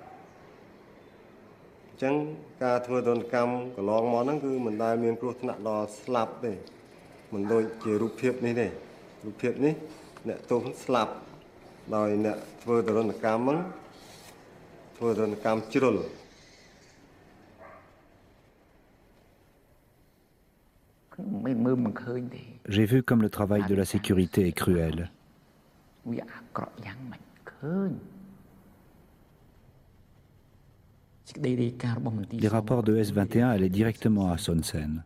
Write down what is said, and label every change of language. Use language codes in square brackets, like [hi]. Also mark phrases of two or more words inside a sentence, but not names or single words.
[km] អញ្ចឹងការធ្វើទរណកម្មកន្លងមកហ្នឹងគឺមិនដែលមានគ្រោះថ្នាក់ដល់ស្លាប់ទេមិនដូចជារូបភាពនេះទេរូបភាពនេះអ្នកទោសស្លាប់ដោយអ្នកធ្វើទរណកម្មហ្នឹងធ្វើទរណកម្មជ្រុល [fr] J'ai vu comme le travail de la sécurité est cruel. Les rapports de S21 allaient directement à Son Sen.